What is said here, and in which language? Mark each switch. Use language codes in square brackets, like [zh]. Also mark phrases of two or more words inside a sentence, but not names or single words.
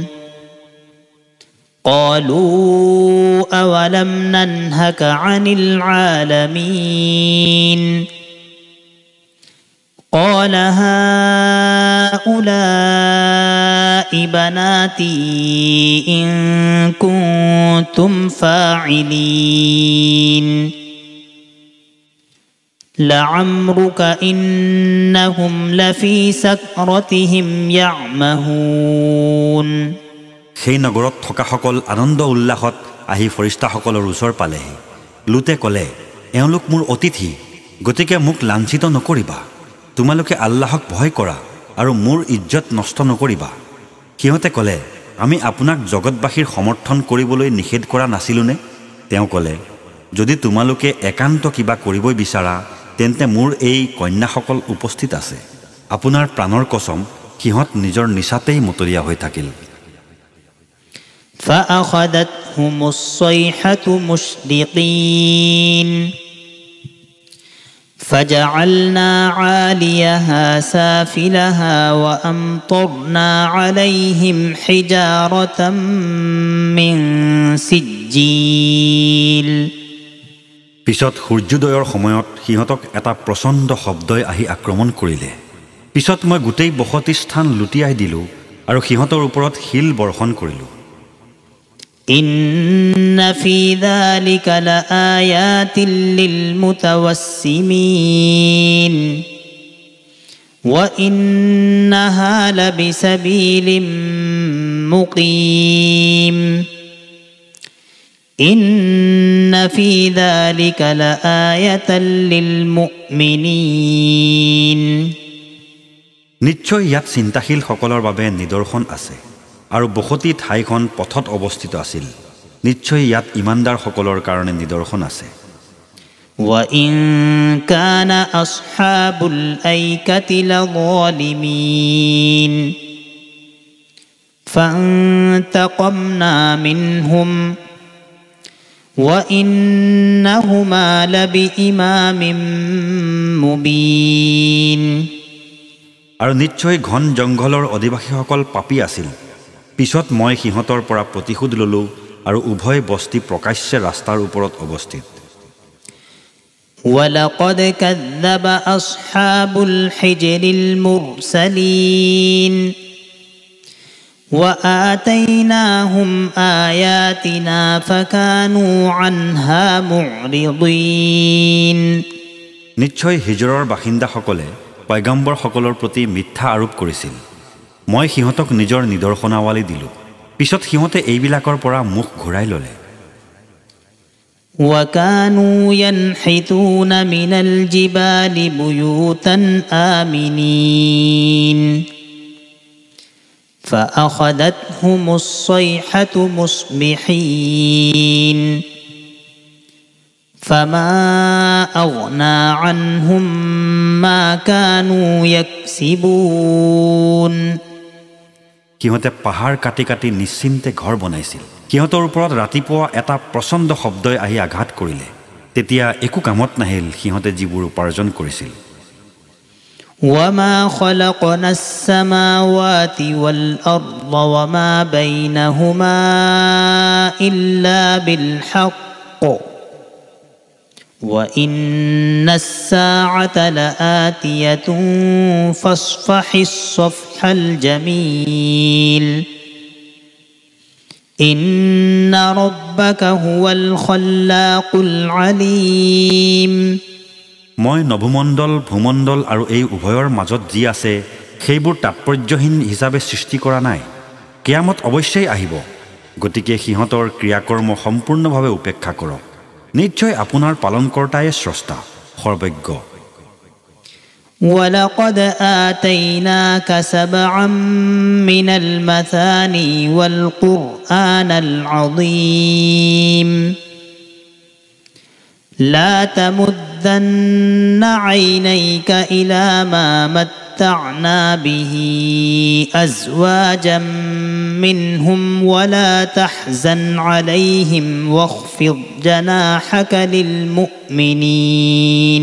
[ar] قالوا أولم ننهك عن العالمين قال هؤلاء بناتي إن كنتم فاعلين لعمرك إنهم لفي سكرتهم يعمهون [as] সেই নগৰত থকাসকল আনন্দ উল্লাসত আহি ফৰিস্তাসকলৰ ওচৰ পালেহি লুতে ক'লে এওঁলোক মোৰ অতিথি গতিকে মোক লাঞ্ছিত নকৰিবা তোমালোকে আল্লাহক ভয় কৰা আৰু মোৰ ইজ্জত নষ্ট নকৰিবা সিহঁতে ক'লে আমি আপোনাক জগতবাসীৰ সমৰ্থন কৰিবলৈ নিষেধ কৰা নাছিলোনে তেওঁ ক'লে যদি তোমালোকে একান্ত কিবা কৰিবই বিচাৰা তেন্তে মোৰ এই কন্যাসকল উপস্থিত আছে আপোনাৰ প্ৰাণৰ কসম সিহঁত নিজৰ নিচাতেই মতলীয়া হৈ থাকিল [ar] فأخذتهم الصيحة مشرقين فجعلنا عاليها سافلها وأمطرنا عليهم حجارة من سجيل [as] পিছত সূৰ্যোদয়ৰ সময়ত সিহঁতক এটা প্ৰচণ্ড শব্দই আহি আক্ৰমণ কৰিলে পিছত মই গোটেই বসতি স্থান লুটিয়াই দিলোঁ আৰু সিহঁতৰ ওপৰত শিল বৰ্ষণ কৰিলোঁ [ar] إن في ذلك لآيات للمتوسمين وإنها لبسبيل مقيم إن في ذلك لآية للمؤمنين [as] নিশ্চয় ইয়াত চিন্তাশীল সকলৰ বাবে নিদৰ্শন আছে আৰু বসতি ঠাইখন পথত অৱস্থিত আছিল নিশ্চয় ইয়াত ইমানদাৰ সকলৰ কাৰণে নিদৰ্শন আছে [ar] وإن كان أصحاب الأيكة لظالمين فانتقمنا منهم وإنهما لبإمام مبين [as] আৰু নিশ্চয় ঘন জংঘলৰ অধিবাসীসকল পাপী আছিল পিছত মই সিহঁতৰ পৰা প্ৰতিশোধ ললোঁ আৰু উভয় বস্তি প্ৰকাশ্য ৰাস্তাৰ ওপৰত অৱস্থিত [ar] ولقد كذب أصحاب الحجر المرسلين وآتيناهم آياتنا فكانوا عنها معرضين [as] নিশ্চয় হিজৰৰ বাসিন্দাসকলে পয়গম্বৰসকলৰ প্ৰতি মিথ্যা আৰোপ কৰিছিল মই সিহঁতক নিজৰ নিদৰ্শনাৱলী দিলোঁ পিছত সিহঁতে এইবিলাকৰ পৰা মুখ ঘূৰাই ল'লে [ar] وكانوا ينحتون من الجبال بيوتا آمنين فأخذتهم الصيحة مصبحين فما أغنى عنهم ما كانوا يكسبون [as] সিহঁতে পাহাৰ কাটি কাটি নিশ্চিন্তে ঘৰ বনাইছিল সিহঁতৰ ওপৰত ৰাতিপুৱা এটা প্ৰচণ্ড শব্দই আহি আঘাত কৰিলে তেতিয়া একো কামত নাহিল সিহঁতে যিবোৰ উপাৰ্জন কৰিছিল [ar] وما خلقنا السماوات والأرض وما بينهما إلا بالحق وإن الساعة لآتية فاصفح الصفح الجميل إن ربك هو الخلاق العليم [as] মই নভমণ্ডল ভূমণ্ডল আৰু এই উভয়ৰ মাজত যি আছে সেইবোৰ তাৎপৰ্যহীন হিচাপে সৃষ্টি কৰা নাই কিয়ামত অৱশ্যেই আহিব গতিকে সিহঁতৰ ক্ৰিয়াকৰ্ম সম্পূৰ্ণভাৱে উপেক্ষা কৰক নিশ্চয় আপোনাৰ পালনকৰ্তাই স্ৰষ্টা সৰ্বজ্ঞ [ar] ولقد آتيناك سبعا من المثاني والقرآن العظيم لا تمدن عينيك إلى ما متعنا به أزواجا منهم ولا تحزن عليهم واخفض جناحك للمؤمنين